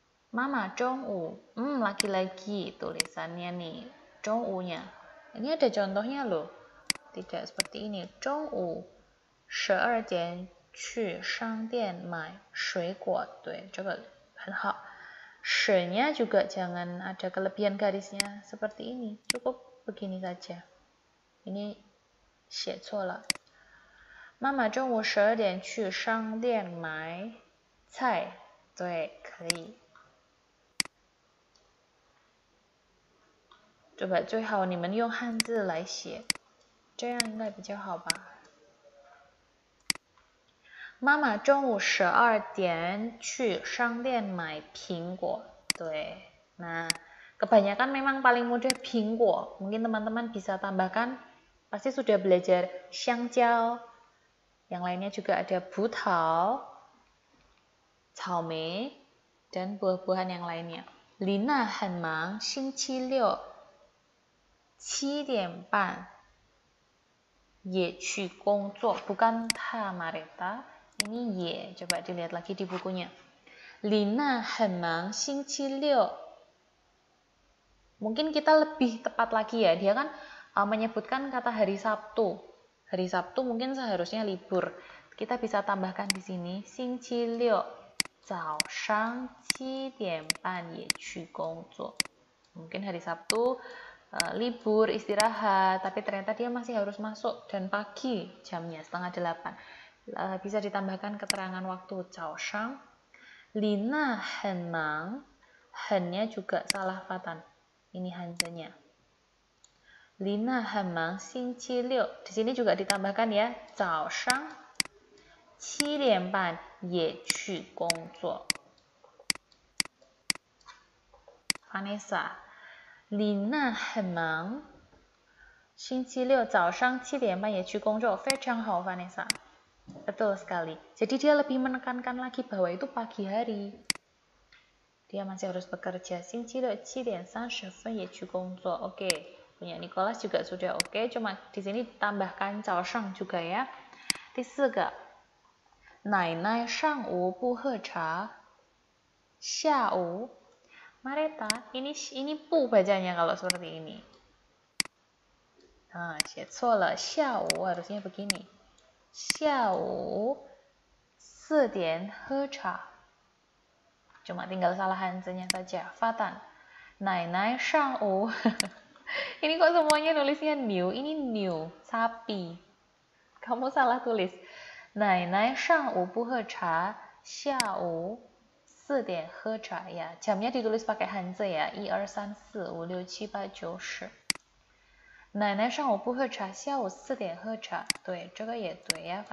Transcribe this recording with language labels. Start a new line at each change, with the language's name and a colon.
Indonesian: Mama 中午, lagi-lagi tulisannya nih, 中午nya. Ini ada contohnya loh, tidak seperti ini.
Chinese: 中午12点去商店买水果，对，这个很好。
Indonesian: sh-nya juga jangan ada kelebihan garisnya seperti ini, cukup begini saja. Ini
Chinese: 写错了。妈妈中午12点去商店买菜，对，可以。对吧？最好你们用汉字来写，这样应该比较好吧。妈妈中午12点去商店买苹果，对。
Indonesian: Nah, kebanyakan memang paling mudah 苹果. Mungkin teman-teman bisa tambahkan, pasti sudah belajar 香蕉, yang lainnya juga ada 葡萄, 草莓, dan buah-buahan yang lainnya.
Chinese: Lina 很忙，星期六7点半也去工作,
Indonesian: bukan ta Marita, ini ye. Coba dilihat lagi di bukunya.
Chinese: Lina 很忙，星期六.
Indonesian: Mungkin kita lebih tepat lagi ya, dia kan menyebutkan kata hari Sabtu. Hari Sabtu mungkin seharusnya libur. Kita bisa tambahkan di sini
Chinese: 星期六早上7点半也去工作.
Indonesian: Mungkin hari Sabtu libur, istirahat, tapi ternyata dia masih harus masuk dan pagi jamnya 7:30. Bisa ditambahkan keterangan waktu 早上. Lina
Chinese: 很忙,
Indonesian: hen-nya juga salah fatan. Ini hanzanya. Lina
Chinese: 很忙，星期六.
Indonesian: Di sini juga ditambahkan ya,
Chinese: 早上7点半也去工作. Vanessa, Lina 很忙，星期六早上7点半也去工作. 非常好 Vanessa.
Indonesian: Betul sekali. Jadi dia lebih menekankan lagi bahwa itu pagi hari. Dia masih harus bekerja.
Chinese: 星期六7点30分也去工作.
Indonesian: Oke, punya Nicholas juga sudah oke. Cuma di sini tambahkan 早上 juga ya.
Chinese: 第4个，奶奶上午不喝茶，下午
Indonesian: Marita, ini 不 bacanya kalau seperti ini. Nah,
Chinese: 写错了.
Indonesian: 下午 harusnya begini.
Chinese: 下午4点喝茶.
Indonesian: Cuma tinggal salah hanzanya saja.
Chinese: Fatan. 奶奶上午.
Indonesian: Ini kok semuanya nulisnya new? Ini new, sapi. Kamu salah tulis.
Chinese: 奶奶上午不喝茶，下午4点喝茶 ya.
Indonesian: Jamnya ditulis pakai hanzi ya. 1, 2, 3, 4, 5, 6, 7, 8, 9, 10.
Chinese: 奶奶上午不喝茶，下午4点喝茶.对，这个也对ya.